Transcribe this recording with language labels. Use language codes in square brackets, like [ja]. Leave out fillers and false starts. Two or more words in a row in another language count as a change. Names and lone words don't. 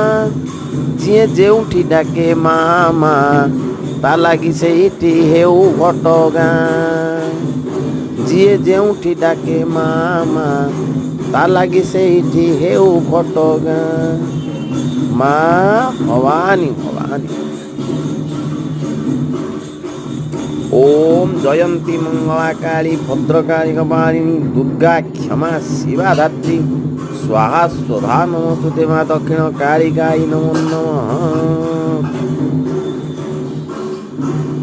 [or] ଯିଏ ଯେଉଁଠି ଡାକେ ମା ମା, ତା ଲାଗି ସେଇଠି ହେଉ ଘଟଗାଁ। ଯିଏ ଯେଉଁଠି ଡାକେ ମା ମା, ତା ଲାଗି ସେଇଠି ହେଉ ଘଟଗାଁ। ମା ଭବାନୀ ଭବାନୀ। [sa] ओम जयंती मंगला काली भद्रकाली कपालिनी दुर्गा क्षमा शिवा धात्री स्वाहा स्वधा नमोस्तुते मा दक्षिण कालिकाई नमो नमः।